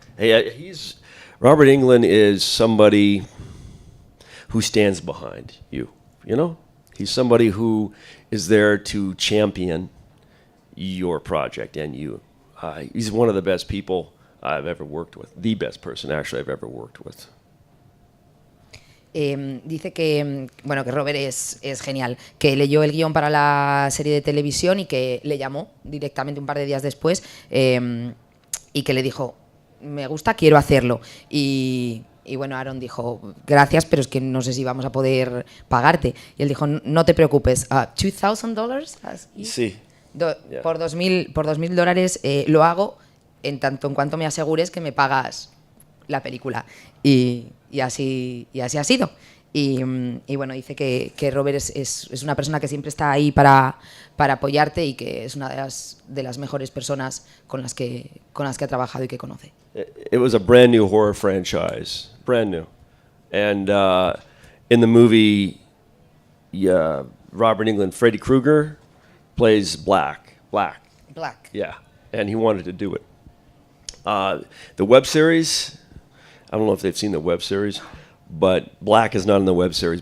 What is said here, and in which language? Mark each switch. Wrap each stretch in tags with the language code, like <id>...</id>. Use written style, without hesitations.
<en>Hey, Robert Englund is somebody who stands behind you, He's somebody who is there to champion your project and you. He's one of the best people I've ever worked with. The best person, actually, I've ever worked with.</en> <es>Dice que, bueno, que Robert es genial, que leyó el guión para la serie de televisión y que le llamó directamente un par de días después y que le dijo, me gusta, quiero hacerlo. Y bueno, Aaron dijo, gracias, pero es que no sé si vamos a poder pagarte. Y él dijo, no te preocupes, $2,000. Sí. Yeah. Por $2,000 lo hago en tanto en cuanto me asegures que me pagas la película. Y así ha sido. Y bueno, dice que Robert es una persona que siempre está ahí para apoyarte y que es una de las mejores personas con las que ha trabajado y que conoce.</es> <en>It was a brand new horror franchise, brand new. And in the movie, Robert Englund, Freddy Krueger plays Black. Yeah, and he wanted to do it. The web series, I don't know if they've seen the web series, but Black is not in the web series.</en>